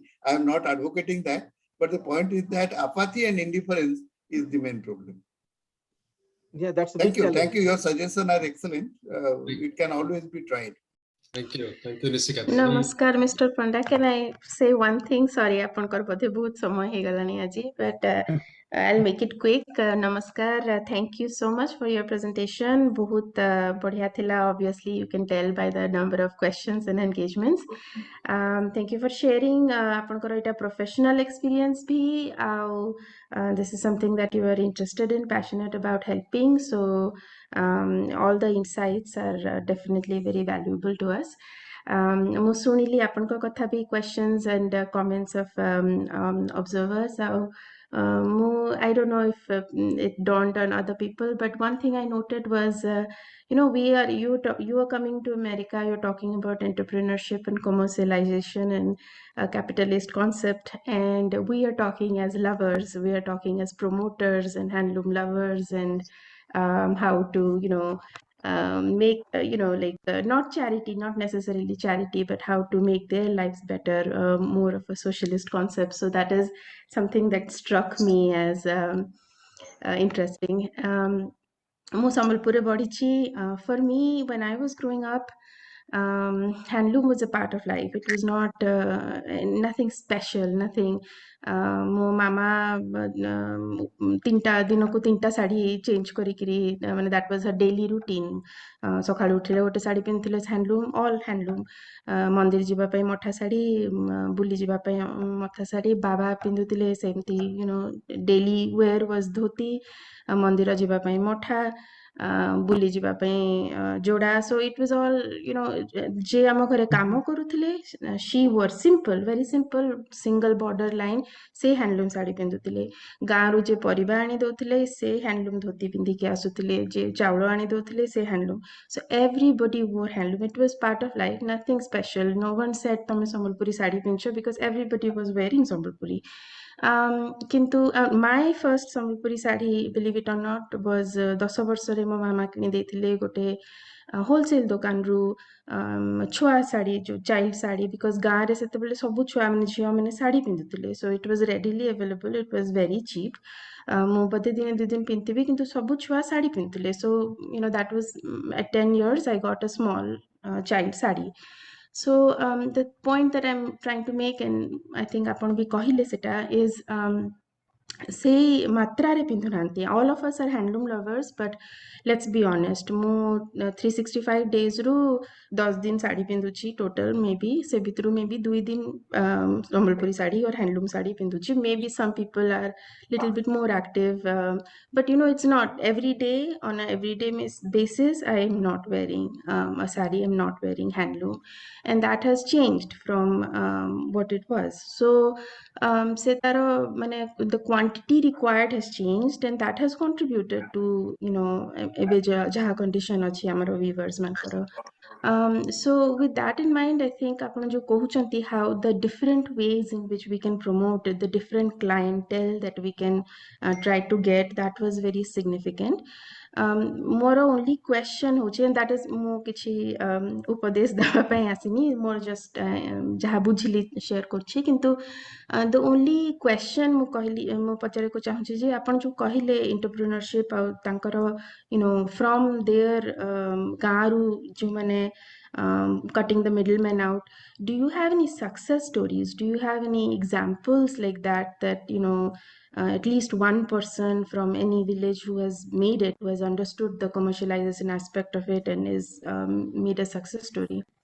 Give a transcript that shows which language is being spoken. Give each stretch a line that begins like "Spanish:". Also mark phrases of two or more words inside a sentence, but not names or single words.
English: I am not advocating that, but the point is that apathy and indifference is the main problem. Yeah, that's a thank you. challenge. Thank you. Your suggestions are excellent. It can always be tried. Thank you. Thank you, Nisikanta. Namaskar, Mr. Panda. Can I say one thing?
Odia: Sorry, ଆପଣଙ୍କର ବୋଧେ ବହୁତ ସମୟ ହେ ଗଲାଣି ଆଜି,
English: but I'll make it quick. Namaskar. Thank you so much for your presentation.
Odia: ବହୁତ ବଢ଼ିଆ ଥିଲା.
English: Obviously, you can tell by the number of questions and engagements. Thank you for sharing
Odia: ଆପଣଙ୍କର ଏଟା
English: professional experience bhi. This is something that you are interested in, passionate about helping. So all the insights are definitely very valuable to us.
Odia: ମୁଁ ଶୁଣିଲି ଆପଣଙ୍କ କଥା ବି
English: questions and comments of observers. I don't know if it dawned on other people, but one thing I noted was, you are coming to America, you're talking about entrepreneurship and commercialization and a capitalist concept, and we are talking as lovers, we are talking as promoters and handloom lovers, and how to, make, not charity, not necessarily charity, but how to make their lives better, more of a socialist concept. So that is something that struck me as interesting. ମୁଁ ସମ୍ବଲପୁରରେ ବଢିଛି for me when I was growing up handloom was a part of life. It was not nothing special, nothing.
Odia: ମୋ ମାମା ଦିନକୁ ତିନିଟା ଶାଢ଼ୀ ଚେଞ୍ଜ କରିକିରି ମାନେ
English: that was her daily routine.
Odia: ସକାଳୁ ଉଠିଲେ ଗୋଟେ ଶାଢ଼ୀ ପିନ୍ଧୁଥିଲେ ହ୍ୟାଣ୍ଡଲୁମ୍,
English: all handloom.
Odia: ମନ୍ଦିର ଯିବା ପାଇଁ ମଠା ଶାଢ଼ୀ, ବୁଲି ଯିବା ପାଇଁ ମଠା ଶାଢ଼ୀ। ବାବା ପିନ୍ଧୁଥିଲେ ସେମିତି
English: daily wear was
Odia: ଧୋତି, ମନ୍ଦିର ଯିବା ପାଇଁ ମଠା, ବୁଲି ଯିବା ପାଇଁ ଯୋଡ଼ା।
English: so it was all
Odia: ଯେ ଆମ ଘରେ କାମ କରୁଥିଲେ
English: she were simple, very simple, single border line,
Odia: ସେ ହ୍ୟାଣ୍ଡଲୁମ୍ ଶାଢ଼ୀ ପିନ୍ଧୁଥିଲେ। ଗାଁରୁ ଯେ ପରିବା ଆଣି ଦଉଥିଲେ ସେ ହ୍ୟାଣ୍ଡଲୁମ୍ ଧୋତି ପିନ୍ଧିକି ଆସୁଥିଲେ, ଯେ ଚାଉଳ ଆଣି ଦଉଥିଲେ ସେ ହ୍ୟାଣ୍ଡଲୁମ୍।
English: So everybody wore handloom. It was part of life, nothing special. No one said
Odia: ତମେ ସମ୍ବଲପୁରୀ ଶାଢ଼ୀ ପିନ୍ଧୁଛ
English: because everybody was wearing ସମ୍ବଲପୁରୀ।
Odia: କିନ୍ତୁ
English: my first
Odia: ସମ୍ବଲପୁରୀ ଶାଢ଼ୀ,
English: believe it or not, was
Odia: 10 ବର୍ଷରେ ମୋ ମାମା କିଣି ଦେଇଥିଲେ ଗୋଟେ ହୋଲସେଲ ଦୋକାନରୁ ଛୁଆ ଶାଢ଼ୀ, ଯୋଉ ଚାଇଲ୍ଡ ଶାଢ଼ୀ, ବିକଜ ଗାଁରେ ସେତେବେଳେ ସବୁ ଛୁଆମାନେ ଝିଅମାନେ ଶାଢ଼ୀ ପିନ୍ଧୁଥିଲେ।
English: so it was readily available, it was very cheap.
Odia: ମୁଁ ବୋଧେ ଦିନେ 2 ଦିନ ପିନ୍ଧିବି କିନ୍ତୁ ସବୁ ଛୁଆ ଶାଢ଼ୀ ପିନ୍ଧୁଥିଲେ।
English: ସୋ that was at 10 years I got a small child ଶାଢ଼ୀ। So the point that I'm trying to make, and I think
Odia: ଆପଣ ବି କହିଲେ ସେଟା,
English: is
Odia: ସେଇ ମାତ୍ରାରେ ପିନ୍ଧୁନାହାନ୍ତି।
English: all of us are handloom lovers, but let's be honest,
Odia: ମୁଁ 365 daysରୁ 10 ଦିନ ଶାଢ଼ୀ ପିନ୍ଧୁଛି
English: total, maybe
Odia: ସେ ଭିତରୁ maybe 2 ଦିନ ସମ୍ବଲପୁରୀ ଶାଢ଼ୀ
English: or handloom
Odia: ଶାଢ଼ୀ ପିନ୍ଧୁଛି।
English: Maybe some people are little bit more active, but it's not every day. On a everyday basis I am not wearing a saree, I'm not wearing handloom, and that has changed from what it was. So
Odia: ସେ ତାରୋ ମାନେ
English: the quantity required has changed, and that has contributed to
Odia: ebe jaha condition achi amaro weavers mankara.
English: So with that in mind, I think
Odia: ଆପଣ ଯୋ କହୁଛନ୍ତି
English: how the different ways in which we can promote the different clientele that we can try to get, that was very significant.
Odia: ମୋର
English: only question
Odia: होची, and that is ମୁଁ କିଛି ଉପଦେଶ ଦେବା ପାଇଁ ଆସିନି, ମୋର just ଯାହା ବୁଝିଲି share କରୁଛି। କିନ୍ତୁ
English: the only question
Odia: ମୁଁ ପଚାରିବାକୁ ଚାହୁଁଛି ଯେ ଆପଣ ଯୋଉ କହିଲେ entrepreneurship ଆଉ ତାଙ୍କର
English: from their
Odia: ଗାଁରୁ ଯୋଉମାନେ
English: cutting the middleman out, do you have any success stories? Do you have any examples like that at least one person from any village who has made it, who has understood the commercialization aspect of it and is made a success story?